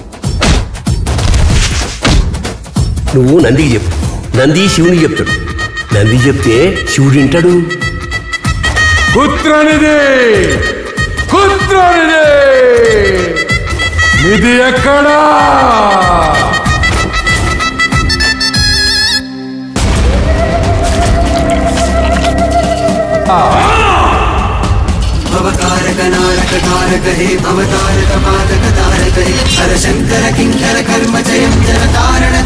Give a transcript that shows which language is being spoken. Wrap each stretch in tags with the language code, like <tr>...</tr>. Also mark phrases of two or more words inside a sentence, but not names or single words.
<te>నువ్వు నందికి చెప్పు, నంది శివునికి చెప్తాడు. నంది చెప్తే శివుడు వింటాడు. కుత్రనిధి, కుత్రనిధి, నిధి ఎక్కడా?</te> <sa>भवकारक नारक तारक हे भवतारक पादक तारक हे हर शंकर किंकर कर्म जयं जनतार</sa>